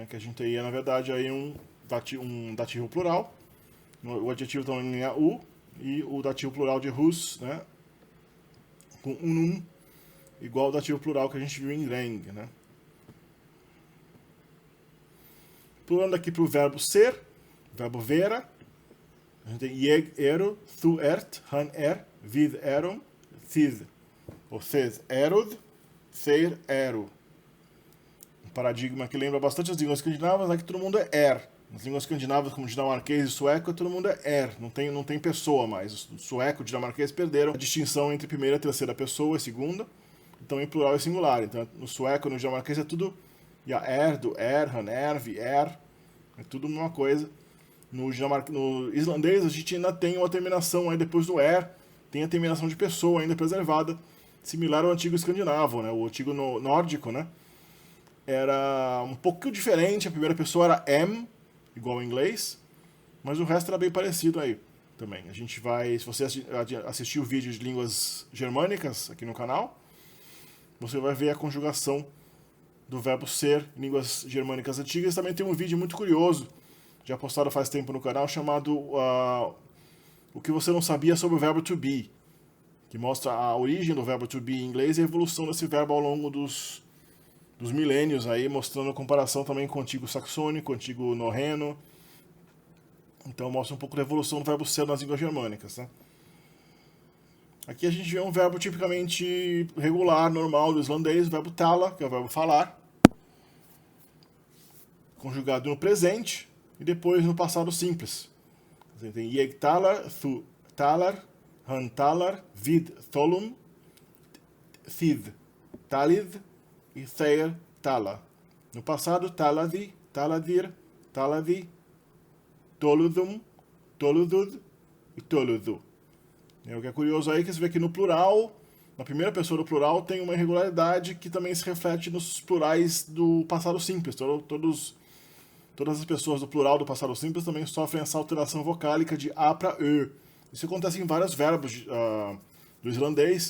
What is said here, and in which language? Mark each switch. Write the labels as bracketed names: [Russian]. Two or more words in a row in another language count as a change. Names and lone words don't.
[Portuguese] Que a gente teria, na verdade, aí um dativo plural, o adjetivo também ganha U, e o dativo plural de hus, né, com unum, igual ao dativo plural que a gente viu em reng, né. Pulando aqui para o verbo ser, verbo vera, a gente tem [Icelandic] jeg ero, thu ert, han vid erum, thid, [Portuguese] ou [Icelandic] thed erod, their ero. [Portuguese] Um paradigma que lembra bastante as línguas escandinavas, né, que todo mundo é Nas línguas escandinavas, como dinamarquês e sueco, todo mundo é não tem pessoa mais. O sueco e o dinamarquês perderam a distinção entre primeira, terceira pessoa e segunda, então em plural e singular. Então no sueco e no dinamarquês é tudo do [Swedish] han, vi, [Portuguese] é tudo uma coisa. No islandês a gente ainda tem uma terminação aí depois do tem a terminação de pessoa ainda preservada, similar ao antigo escandinavo, né? O antigo nórdico, né? Era um pouco diferente, a primeira pessoa era igual ao inglês, mas o resto era bem parecido aí também. A gente vai, se você assistir o vídeo de línguas germânicas aqui no canal, você vai ver a conjugação do verbo ser em línguas germânicas antigas. Também tem um vídeo muito curioso, já postado faz tempo no canal, chamado O que você não sabia sobre o verbo [English] to be, [Portuguese] que mostra a origem do verbo [English] to be [Portuguese] em inglês e a evolução desse verbo ao longo dos milênios aí, mostrando a comparação também com o antigo saxônico, o antigo norreno. Então mostra um pouco da evolução do verbo ser nas línguas germânicas, né? Aqui a gente vê um verbo tipicamente regular, normal do islandês, o verbo tala, que é o verbo falar. conjugado no presente e depois no passado simples. Você tem [Icelandic] jeg talar, thu talar, han talar, vid tholum, thid talid [Portuguese] e [Icelandic] their tala. [Portuguese] No passado, [Icelandic] taladi, taladir, taladi, toludum, toludud e toludu. [Portuguese] O que é curioso aí é que você vê que no plural, na primeira pessoa do plural, tem uma irregularidade que também se reflete nos plurais do passado simples. Todas as pessoas do plural do passado simples também sofrem essa alteração vocálica de A para E. Isso acontece em vários verbos do islandês.